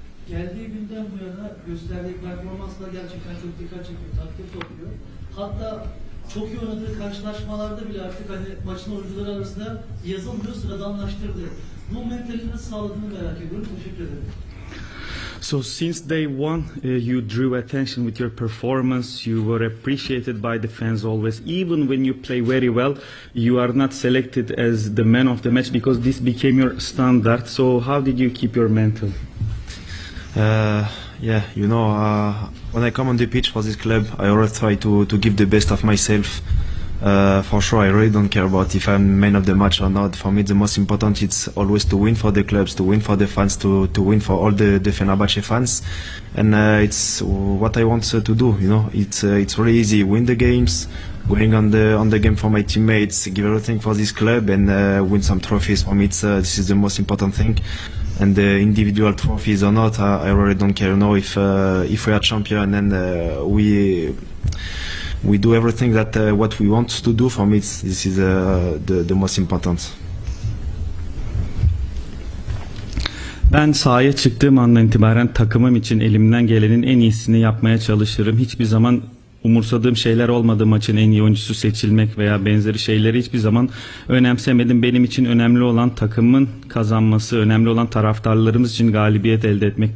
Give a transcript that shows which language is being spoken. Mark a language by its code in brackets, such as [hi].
[tr] Geldiği günden bu yana gösterdiği performansla gerçekten çok dikkat çekiyor, takdir topluyor. Hatta çok iyi oynadığı karşılaşmalarda bile artık hani maçın oyuncuları arasında yazılmıyor, sıradanlaştırdı. Bu mentalini sağladığını merak ediyorum. Teşekkür ederim. [en] So since day one, you drew attention with your performance. You were appreciated by the fans always. Even when you play very well, you are not selected as the man of the match because this became your standard. So how did you keep your mental? When I come on the pitch for this club, I always try to give the best of myself. For sure, I really don't care about if I'm man of the match or not. For me, the most important is always to win for the clubs, to win for the fans, to win for all the Fenerbahce fans. And it's what I want to do, you know. It's really easy. Win the games, going on the game for my teammates, give everything for this club and win some trophies. For me, this is the most important thing. And the individual trophies or not, I really don't care. You know, if we are champion and we do everything that what we want to do, for me this is the most important. [tr] Ben sahaya çıktığım andan itibaren takımım için elimden gelenin en iyisini yapmaya çalışırım. Hiçbir zaman umursadığım şeyler olmadı, maçın en iyi oyuncusu seçilmek veya benzeri şeyleri hiçbir zaman önemsemedim. Benim için önemli olan takımın kazanması, önemli olan taraftarlarımız için galibiyet elde etmek.